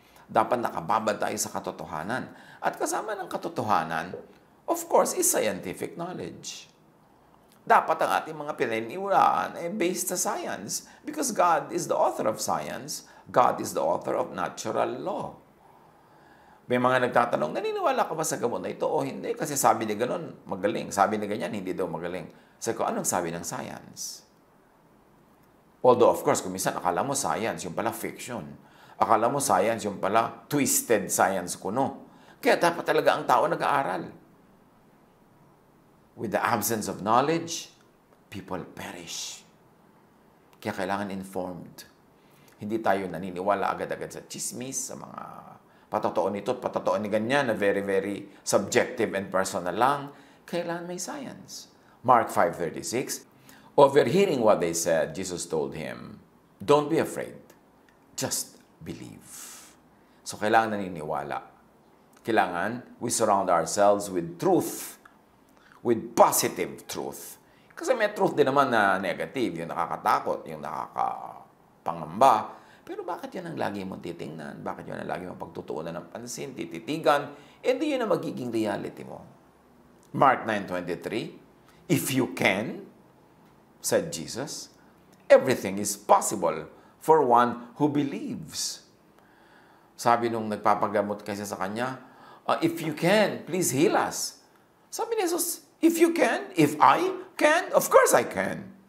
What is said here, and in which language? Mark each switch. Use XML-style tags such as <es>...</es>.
<tl>Dapat nakababad tayo sa katotohanan. At kasama ng katotohanan,</tl> <en>of course, is scientific knowledge.</en> <tl>Dapat ang ating mga pinaniniwalaan ay</tl> <en>based sa science because God is the author of science. God is the author of natural law.</en> <tl>May mga nagtatanong, naniniwala ka ba sa gamot na ito o hindi? Kasi sabi ni ganon, magaling. Sabi ni ganyan, hindi daw magaling. Sabi ko, anong sabi ng science? Although, of course, kung minsan akala mo science, yung pala fiction. Akala mo science, yung pala twisted science kuno. Kaya dapat talaga ang tao nag-aaral.</tl> <en>With the absence of knowledge, people perish.</en> <tl>Kaya kailangan informed. Hindi tayo naniniwala agad-agad sa chismis, sa mga patotoo nito at patotoo ni ganyan na</tl> <en>very, very subjective and personal</en> <tl>lang. Kailangan may science.</tl> <en>Mark 5:36, overhearing what they said, Jesus told him, don't be afraid. Just believe. So</en> <tl>kailangan naniniwala. Kailangan</tl> <en>we surround ourselves with truth, with positive truth.</en> <tl>Kasi may truth din naman na negative, yung nakakatakot, yung nakakapangamba. Pero bakit yun ang lagi mong titingnan? Bakit yun ang lagi mong pagtutuunan ng pansin, tititigan? Di yun ang magiging reality mo.</tl> <en>Mark 9:23, if you can, said Jesus, everything is possible for one who believes.</en> <tl>Sabi nung nagpapagamot kasi sa kanya,</tl> <en>if you can, please heal us.</en> <tl>Sabi ni</tl> <en>Jesus, if you can, if I can, of course I can.</en>